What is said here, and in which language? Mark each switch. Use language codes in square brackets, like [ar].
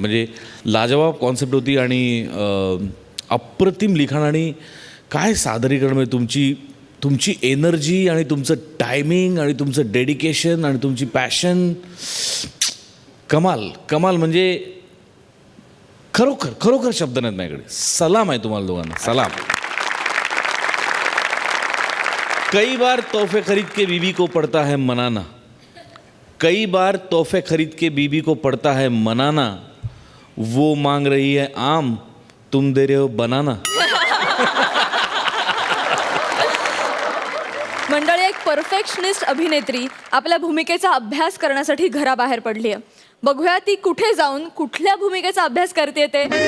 [mr] म्हणजे लाजवाब कॉन्सेप्ट होती आणि अप्रतिम लिखाण आणि काय सादरीकरण. म्हणजे तुमची एनर्जी आणि तुमचं टायमिंग आणि तुमचं डेडिकेशन आणि तुमची पॅशन कमाल कमाल. म्हणजे खरोखर खरोखर शब्द नाहीत माझ्याकडे. सलाम आहे तुम्हाला दोघांना. सलाम. [hi] कई बार तोहफे खरीद के बीबी को पड़ता है मनाना. कई बार तोहफे खरीद के बीबी को पड़ता है मनाना. वो मांग रही है आम तुम दे रहे हो बनाना. [mr] मंडळी एक परफेक्शनिस्ट अभिनेत्री आपल्या भूमिकेचा अभ्यास करण्यासाठी घराबाहेर पडली आहे. बघूया ती कुठे जाऊन कुठल्या भूमिकेचा अभ्यास करते ते.